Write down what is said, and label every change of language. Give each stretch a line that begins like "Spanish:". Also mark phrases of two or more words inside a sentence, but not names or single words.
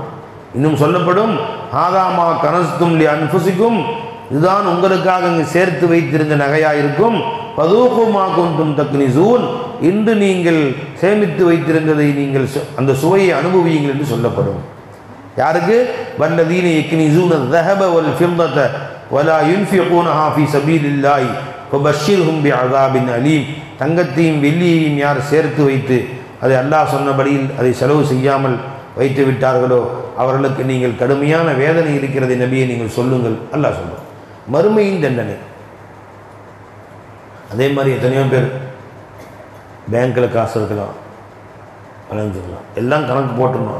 Tamil: இன்னும் சொல்லப்படும்,
Arabic: هذا ما كنزتم لأنفسكم,
Tamil: இதுதான் உங்களுக்காக இங்கு சேர்த்து வைத்திருந்த நகையாயிருக்கும்.
Arabic: فذوقوا ما كنتم تكنزون,
Tamil: இன்று நீங்கள் சேமித்து வைத்திருந்ததை நீங்கள் அந்த சுவையை அனுபவியுங்கள் என்று சொல்லப்படும்.
Arabic: யாருக்கு? والذين يكنزون الذهب والفضة ولا ينفقونها في سبيل الله فبشرهم بعذاب أليم.
Tamil: தங்கத்தையும் வெள்ளியையும் யார் சேர்த்து வைத்து அதை அல்லாஹ் சொன்னபடியில் அதை செலவு செய்யாமல் வைத்து விட்டார்களோ அவர்களுக்கு நீங்கள் கடுமையான வேதனை இருக்கிறதை நபியை நீங்கள் சொல்லுங்கள். அல்லாஹ் சொல்லுங்கள். மறுமையின் தண்டனை. அதே மாதிரி எத்தனையோ பேர் பேங்க்கில் காசு இருக்கலாம், அலைஞ்சிடலாம், எல்லாம் கணக்கு போட்டுடணும்.